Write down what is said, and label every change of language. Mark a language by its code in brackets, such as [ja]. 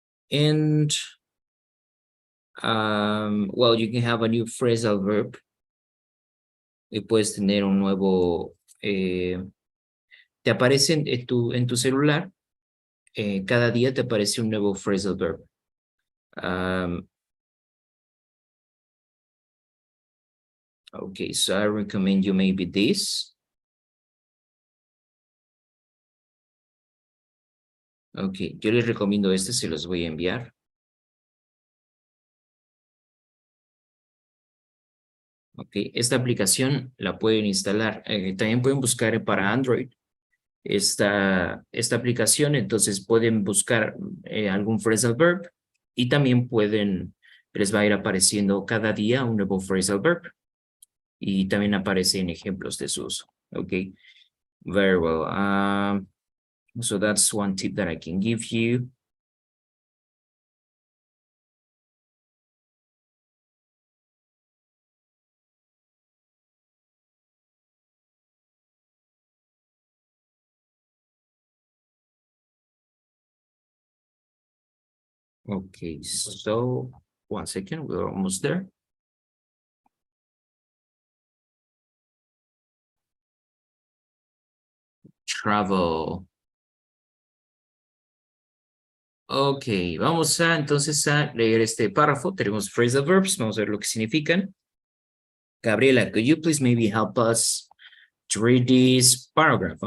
[en] And well, you can have a new phrasal verb. [es] Y puedes tener un nuevo, te aparece en tu celular, cada día te aparece un nuevo phrasal verb. [en] Okay, so I recommend you maybe this. [es] Okay, yo les recomiendo este, se los voy a enviar. Okay, esta aplicación la pueden instalar. También pueden buscar para Android esta aplicación, entonces pueden buscar algún phrasal verb y también les va a ir apareciendo cada día un nuevo phrasal verb y también aparecen ejemplos de su uso. [en] Okay, very well. So that's one tip that I can give you. Okay, so 1 second, we're almost there. Travel. [es] Ok, vamos entonces a leer este párrafo. Tenemos phrasal verbs, vamos a ver lo que significan. [en] Gabriela, could you please maybe help us to read this paragraph?